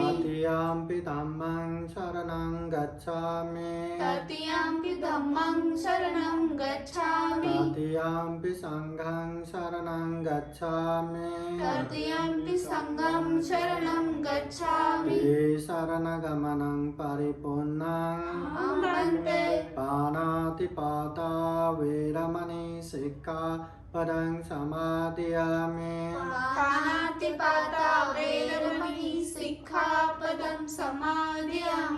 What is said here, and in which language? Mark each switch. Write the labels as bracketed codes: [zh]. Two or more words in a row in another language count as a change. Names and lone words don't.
[pi] तृतीयंपि धम्मं शरणं गच्छामि तृतीयंपि धम्मं शरणं गच्छामि तृतीयंपि संघं शरणं गच्छामि तृतीयंपि संघं शरणं गच्छामि शरणगमनं परिपूर्णं वन्दे पाणातिपाता वेरमणि सिक्खापदं समादयामि पाणातिपाता वेरमणि सिक्खापदं समादयामि